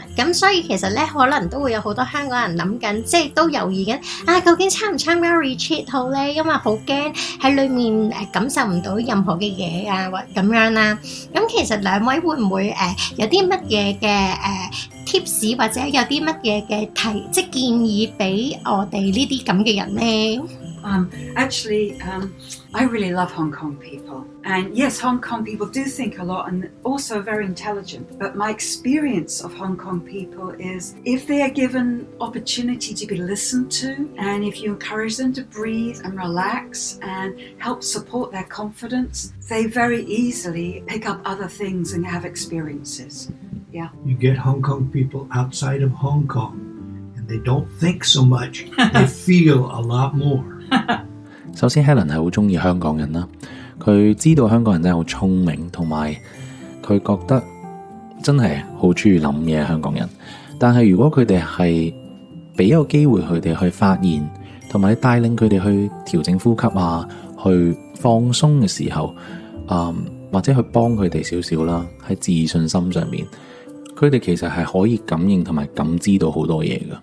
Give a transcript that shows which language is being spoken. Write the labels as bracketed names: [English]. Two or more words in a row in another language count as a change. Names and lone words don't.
[Cantonese] 咁所以其實咧，可能都會有好多香港人諗緊，即係都猶豫緊究竟參唔參加 retreat 好咧？因為好驚喺裏面感受唔到任何嘅嘢啊，或咁樣啦。咁其實兩位會唔會有啲乜嘢嘅tips 或者有啲乜嘢嘅即係建議俾我哋呢啲咁嘅人咧 [English] ？Actually, I really love Hong Kong people. And yes, Hong Kong people do think a lot and also very intelligent. But my experience of Hong Kong people is if they are given opportunity to be listened to, and if you encourage them to breathe and relax and help support their confidence, they very easily pick up other things and have experiences. Yeah. You get Hong Kong people outside of Hong Kong.They don't think so much. They feel a lot more. [Cantonese] 首先 Helen 係好中意香港人啦，佢知道香港人真係好聰明，同埋佢覺得真係好中意諗嘢香港人。但係如果佢哋係俾個機會佢哋去發現，同埋帶領佢哋去調整呼吸啊，去放鬆嘅時候，或者去幫佢哋少少啦，喺自信心上面，佢哋其實係可以感應同埋感知到好多嘢㗎。